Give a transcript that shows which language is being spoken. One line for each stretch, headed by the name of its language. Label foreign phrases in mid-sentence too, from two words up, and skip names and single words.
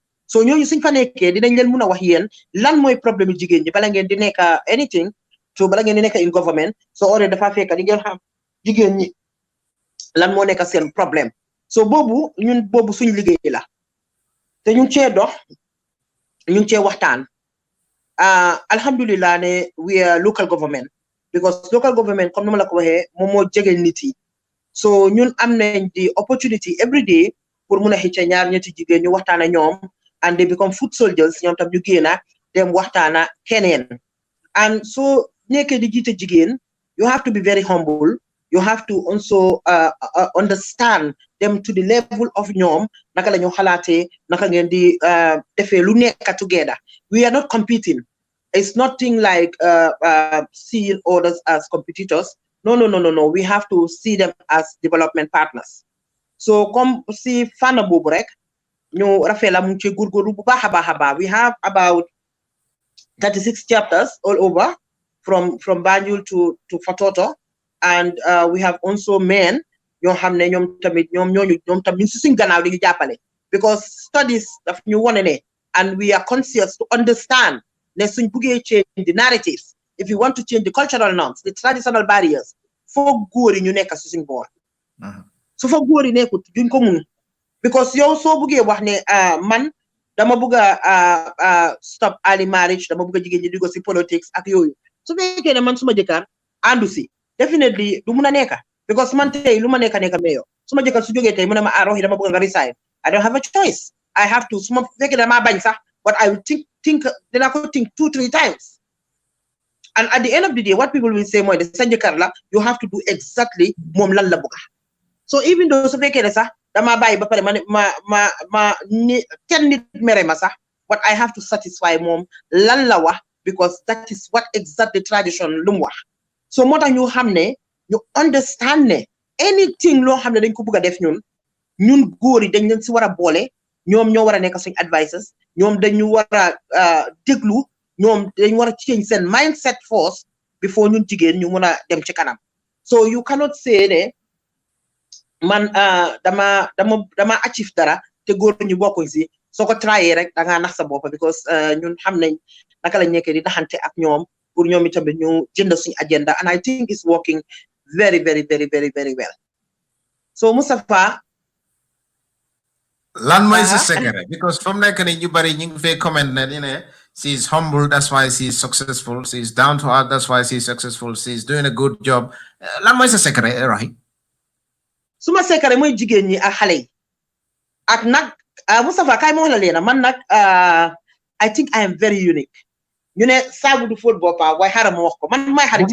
Wolof: So ñooñu suñ fa nekkee dinañ leen mun a wax yéen lan mooy problème jigéen ñi
English: bala ngeen di nekk anything so bala ngeen di nekk in government
Wolof: so ore dafa fekk di ngeen xam jigéen ñi lan moo nekk seen problème. So boobu suñ liggéey la te ñu cee dox ñu cee waxtaan. Alhamdulillah ne
English: we are local government
Wolof: because
English: local government
Wolof: comme ni ma la ko waxee moom moo jege nit yi. So ñun am nañ
English: the opportunity every day
Wolof: pour mun a xëcc ñaar ñetti jigéen ñu waxtaan ak ñoom
English: and they become foot soldiers
Wolof: ñoom tam ñu génna dem waxtaana keneen.
English: And so
Wolof: nekkee di jiite jigéen
English: you have to be very humble. You have to also understand them to the level of
Wolof: ñoom naka la ñu xalaatee naka ngeen di defee lu nekk together.
English: We are not competing. It's nothing like seeing others as competitors. No. We have to see them as development partners.
Wolof: So comme si fànn boobu rek ñu rafetla mu ci góorgóorlu bu baax a baax.
English: We have about 36 chapters all over from Banjul to Fatoto. And we have also men
Wolof: ñoo xam ne ñoom tamit si suñ gannaaw di ñu jàppale
English: because studies
Wolof: daf ñu wone ne
English: and we are conscious to understand
Wolof: ne suñ buggee
English: change the narratives, if you want to change the cultural norms, the traditional barriers,
Wolof: foog góor yi ñu nekk si suñ boor. Su fa góor yi nekkut duñ ko mun because yow soo buggee wax ne man dama bëgg a
English: stop early marriage
Wolof: dama bëgg a jigéen ñi di ko si politics ak yooyu su fekkee ne man suma jëkkër àndu si
English: definitely du mun
Wolof: a nekka because man tey lu ma nekka mayor suma jëkkër su jógee tey mu ne ma Rohey dama bëgg nga
English: resign I don't have a choice I have to
Wolof: su ma fekkee dama bañ sax
English: but I will think
Wolof: dina ko
English: think 2-3 times and at the end of the day what people will say
Wolof: mooy de sa jëkkër la
English: you have to do exactly
Wolof: moom lan la bëgga so even
English: though
Wolof: su fekkee ne sax dama bàyyi ba pare ma ni kenn nit mere ma sax
English: but I have to satisfy
Wolof: moom lan la wax
English: because that is what exactly tradition
Wolof: lu mu wax so moo tax ñu xam ne ñu understand ne anything loo xam ne dañ ko bëgg a def ñun góor yi dañ leen si war a boole ñoom ñoo war a nekk
English: suñ advisors
Wolof: ñoom dañu war a déglu ñoom dañ war a
English: change seen mindset first before
Wolof: ñun jigéen ñu mun a dem ci kanam
English: so you cannot say
Wolof: ne man dama achieve dara te góor ñu bokkuñ si soo ko trayé rek da ngaa nax sa bopp because ñun xam nañ naka lañ nekkee di naxante ak ñoom pour ñoom itamit ñu jënd suñu agenda
English: and I think it's working very very very very very well
Wolof: so Moustapha lan mooy si secret because from nekk ni ñu bari ñu ngi fay comment ne
English: you know she's humble that's why she's successful she's down to earth that's why she's successful she's doing a good job
Wolof: lan mooy sa secret Rohey suma secret mooy jigéen ñi ak xale yi ak nag Moustapha kay ma wax la leena man nag
English: I think I am very unique
Wolof: ñu ne saabu du fóot boppam waaye xaaral ma wax ko man may xarit